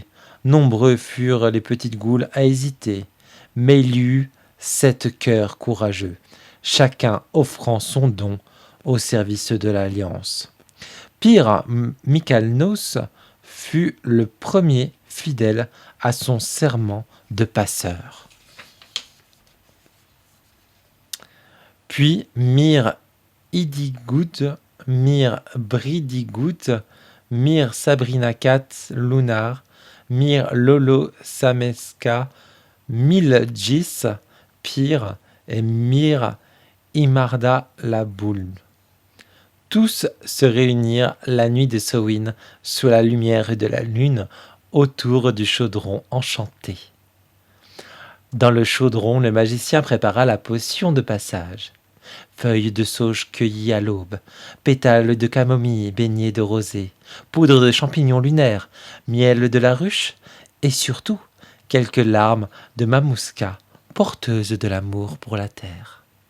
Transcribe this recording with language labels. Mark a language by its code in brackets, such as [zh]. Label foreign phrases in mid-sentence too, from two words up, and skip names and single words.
[fr] Nombreux furent les petites goules à hésiter, mais il y eut 7 cœurs courageux, chacun offrant son don au service de l'Alliance. Pir Mikalnos fut le premier fidèle à son serment de passeur. Puis Mir Idigout, Mir Bridigout, Mir Sabrinakat Lunar, Mir Lolo Sameska, Miljis, Pir et Mir Imarda la boule. Tous se réunirent la nuit de Samhain sous la lumière de la lune autour du chaudron enchanté. Dans le chaudron, le magicien prépara la potion de passage. Feuilles de sauge cueillies à l'aube, pétales de camomille baignés de rosée, poudre de champignons lunaires, miel de la ruche, et surtout quelques larmes de mamouska, porteuses de l'amour pour la terre.